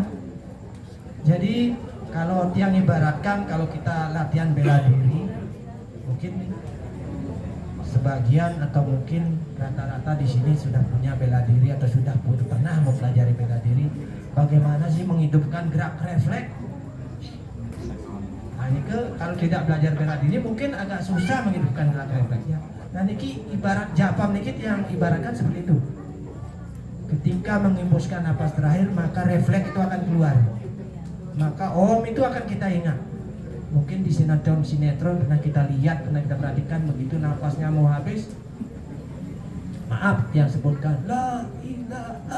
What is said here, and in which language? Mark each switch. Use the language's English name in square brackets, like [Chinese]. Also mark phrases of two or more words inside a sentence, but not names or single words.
[Indonesian] Jadi kalau yang ibaratkan kalau kita latihan bela diri, mungkin sebagian atau mungkin rata-rata di sini sudah punya bela diri atau sudah pernah mempelajari bela diri. Bagaimana sih menghidupkan gerak refleks? Nah, ini kalau tidak belajar bela diri mungkin agak susah menghidupkan gerak refleksnya. Nah, niki ibarat japam niki yang ibaratkan seperti itu. Ketika menghembuskan napas terakhir, maka refleks itu akan keluar. Maka om itu akan kita ingat. Mungkin di sinetron pernah kita lihat, pernah kita perhatikan, begitu napasnya mau habis, maaf yang sebutkan [Arabic] la ilaha.